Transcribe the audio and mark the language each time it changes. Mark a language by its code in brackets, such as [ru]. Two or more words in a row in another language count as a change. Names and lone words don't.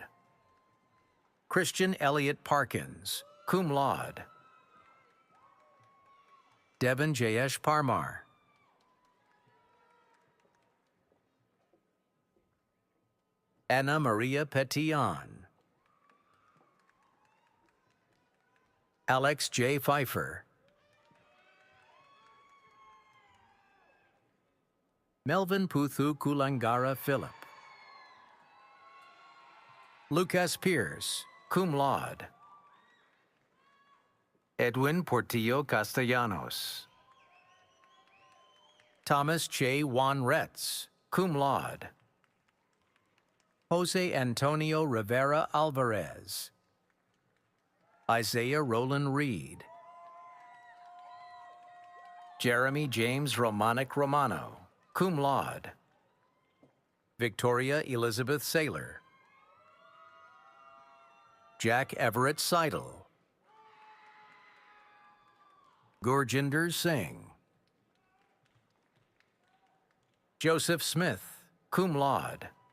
[en] Christian Elliott Parkins, [la] cum laude. [en] Devin Jayesh Parmar. Anna Maria Petian. Alex J. Pfeiffer. Melvin Puthu Kulangara Philip. Lucas Pierce, [la] cum laude. [en] Edwin Portillo Castellanos. Thomas Che Juan Retz, [la] cum laude. [en] Jose Antonio Rivera Alvarez. Isaiah Roland Reed. Jeremy James Romanic Romano, [la] cum laude. [en] Victoria Elizabeth Saylor. Jack Everett Seidel. Gurjinder Singh. Joseph Smith, [la] cum laude.